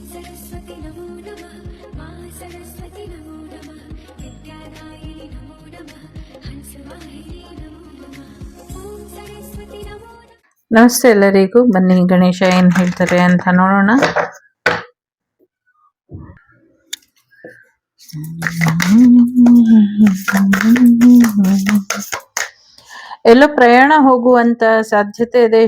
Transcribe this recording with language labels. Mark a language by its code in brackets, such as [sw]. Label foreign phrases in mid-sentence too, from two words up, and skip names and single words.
[sa] सरस्वती नमो नमः मा सरस्वती नमो नमः विद्यादायिनी नमो नमः हंसवाहिनी नमो नमः ॐ सरस्वती नमो नमः. [kn] ನಮಸ್ತೆ ಎಲ್ಲರಿಗೂ. ಬನ್ನಿ ಗಣೇಶ ಏನ್ ಹೇಳ್ತಾರೆ ಅಂತ ನೋಡೋಣ. ಎಲ್ಲೋ ಪ್ರಯಾಣ ಹೋಗುವಂತ ಸಾಧ್ಯತೆ ಇದೆ.